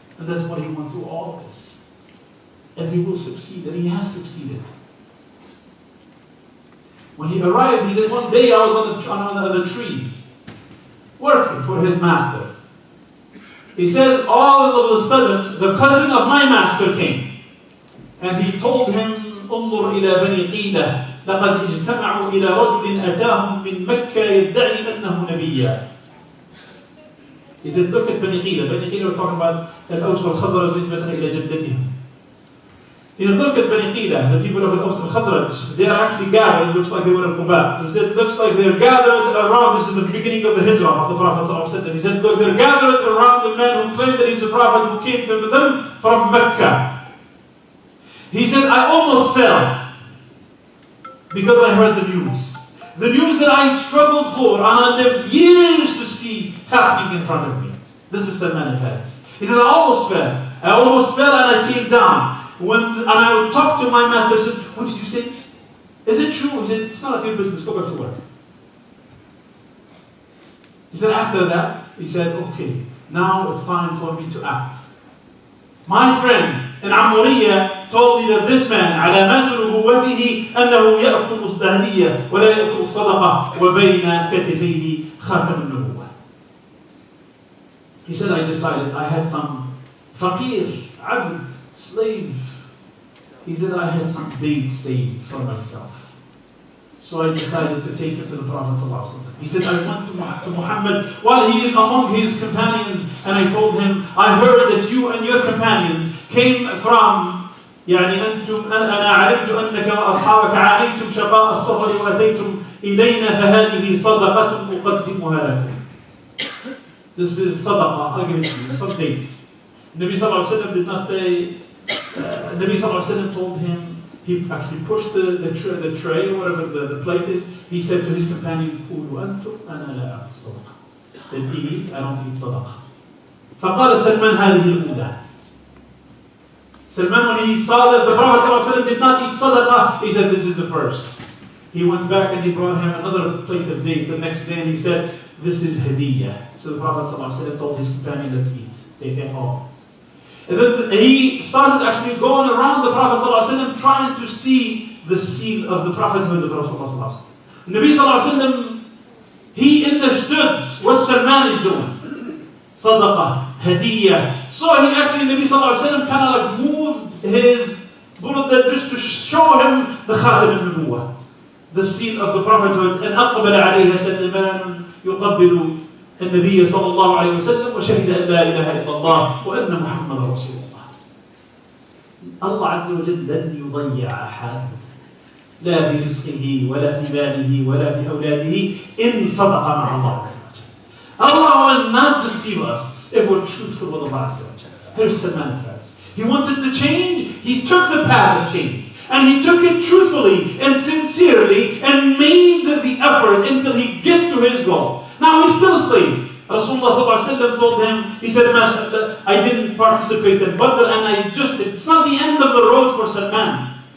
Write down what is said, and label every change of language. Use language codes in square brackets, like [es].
[en] And that's what he went through all of this. And he will succeed, and he has succeeded. When he arrived, he said, one day I was on the tree, working for his master. He said, all of a sudden, the cousin of my master came. And he told him, [ar] انظر إلى بني قيلة لقد اجتمعوا إلى رجل أتاهم من مكة يدعي أنه نبيا. [en] He said, look at Bani Qila. Bani Qila, we're talking about Al-Aws wal-Khazraj [ar] نسبة إلى جدتهم. [en] He said, look at Bani Qila, the people of Al-Aws wal-Khazraj. They are actually gathered, it looks like they were in Khutba. He said, it looks like they're gathered around, this is the beginning of the hijrah of the Prophet. He said, look, they're gathered around the man who claimed that he's a prophet who came to them from Mecca. He said, I almost fell because I heard the news. The news that I struggled for and I lived years to see happening in front of me. This is Salman al-Farisi. He said, I almost fell and I came down. And I talked to my master, I said, what did you say? Is it true? He said, it's none of your business, go back to work. He said, after that, he said, okay, now it's time for me to act. My friend in Amuriya told me that this man, [ar] علامات نبوته أنه يأكل الهدية ولا يأكل الصدقة وبين كتفيه خاتم النبوة. [en] He said, I decided, I had some faqir, abd, slave. He said, I had some dates saved for myself. So I decided to take him to the Prophet ﷺ. He said, I went to Muhammad while he is among his companions, and I told him, I heard that you and your companions came from [ar] يعني أنتم أنا علمت أنك وأصحابك عانيتم شقاء السفر وأتيتم إلينا فهذه صدقة أقدمها لكم. [en] This is sadaqah, I'll give it to you, some dates. Nabi Sallallahu Alaihi Wasallam did not say, Nabi Sallallahu Alaihi Wasallam told him, he actually pushed the tray or whatever the plate is. He said to his companion, [ar] قولوا أنتم أنا لا أكل صدقة. [en] Then eat, I don't eat sadaqah. [ar] فقال سلمان هذه الأولى. [en] Salman, when he saw that the Prophet ﷺ did not eat sadaqah, he said, this is the first. He went back and he brought him another plate of date the next day and he said, this is hadiyah. So the Prophet ﷺ told his companion, let's eat. They ate all. And then he started actually going around the Prophet ﷺ trying to see the seal of the prophethood of Rasulullah ﷺ. Nabi ﷺ, He understood what Salman is doing. Sadaqah, hadiyah. So he actually, Nabi Sallallahu Alaihi Wasallam kind of like moved his burda just to show him the Khatam al-Nubuwah, the seal of the prophethood. And [ar] أقبل عليها سلمان يقبل النبي صلى الله عليه وسلم وشهد أن لا إله إلا الله وأن محمد رسول الله. الله عز وجل لن يضيع أحد لا في رزقه ولا في ماله ولا في أولاده إن صدق مع الله عز وجل. [en] Allah will not deceive us if we're truthful with Allah Azza wa Jalla. Here's Salman Farsi. He wanted to change, he took the path of change. And he took it truthfully and sincerely and made the effort until he get to his goal. Now he's still a slave. Rasulullah told him, he said, I didn't participate in Badr and it's not the end of the road for Salman.